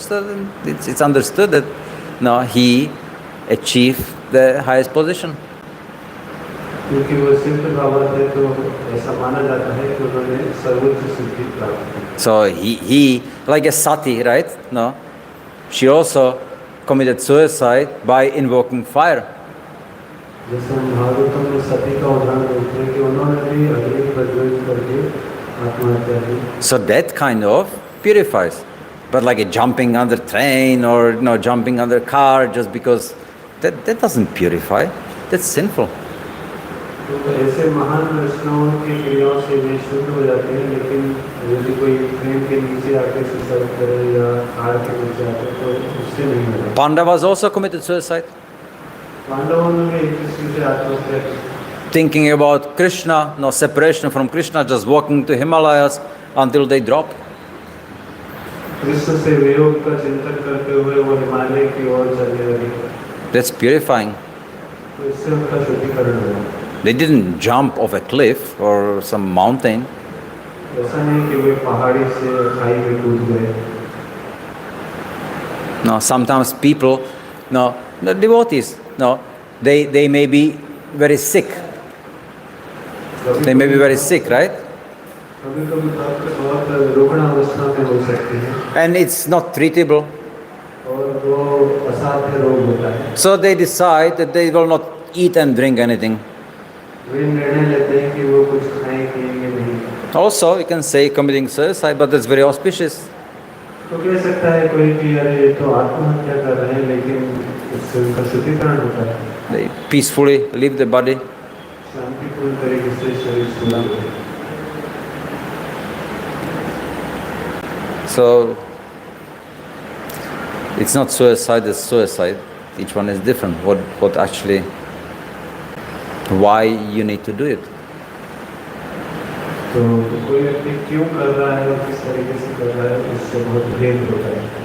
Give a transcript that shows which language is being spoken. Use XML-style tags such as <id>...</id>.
<en>So it's understood that he achieved the highest position.</en> <hi>क्योंकि वो सिद्ध बाबा थे, तो ऐसा माना जाता है कि उन्होंने सर्वोच्च सिद्धि प्राप्त की।</hi> <en>So he like a sati, right? She also committed suicide by invoking fire.</en> <hi>जैसे हम भागवतम में सती का उदाहरण देखते हैं कि उन्होंने भी अग्नि प्रज्वलित करके आत्महत्या की।</hi> <en>So that kind of purifies. But like a jumping under train or jumping under car just because that doesn't purify. That's sinful.</en> <hi>तो ऐसे महान वैष्णवों की क्रियाओं से वे शुद्ध हो जाते हैं, लेकिन यदि कोई प्रेम के नीचे आके सुसाइड करे या हार के नीचे आते तो उससे नहीं होगा।</hi> <en>Pandavas also committed suicide,</en> <hi>पांडवों ने भी एक दूसरे से आत्महत्या की,</hi> <en>thinking about Krishna, no separation from Krishna, just walking to Himalayas until they drop.</en> <hi>Krishna से वियोग का चिंतन करते हुए वो हिमालय की ओर चलने लगे,</hi> <en>That's purifying.</en> <hi>तो इससे उनका शुद्धिकरण हुआ।</hi> <en>They didn't jump off a cliff or some mountain.</en> <hi>ऐसा नहीं कि वे पहाड़ी से खाई में कूद गए।</hi> <en>No, sometimes people, no, the devotees, no, they may be very sick. They may be very sick, right?</en> <hi>कभी कभी भक्त बहुत रुग्ण अवस्था में हो सकते हैं</hi> <en>And it's not treatable.</en> <hi>और वो असाध्य रोग होता है।</hi> <en>So they decide that they will not eat and drink anything.</en> <hi>वे निर्णय लेते हैं कि वो कुछ खाएं पिएंगे नहीं।</hi> <en>Also, you can say committing suicide, but that's very auspicious.</en> <hi>तो कह सकता है कोई कि अरे ये तो आत्महत्या कर रहे हैं, लेकिन इससे उनका शुद्धिकरण होता है।</hi> <en>They peacefully leave the body.</en> <hi>शांतिपूर्ण तरीके से शरीर छूटा है।</hi> <en>So, it's not suicide, it's suicide. Each one is different. What actually, why you need to do it.</en> <hi>तो कोई व्यक्ति क्यों कर रहा है और किस तरीके से कर रहा है, इससे बहुत भेद होता है।</hi>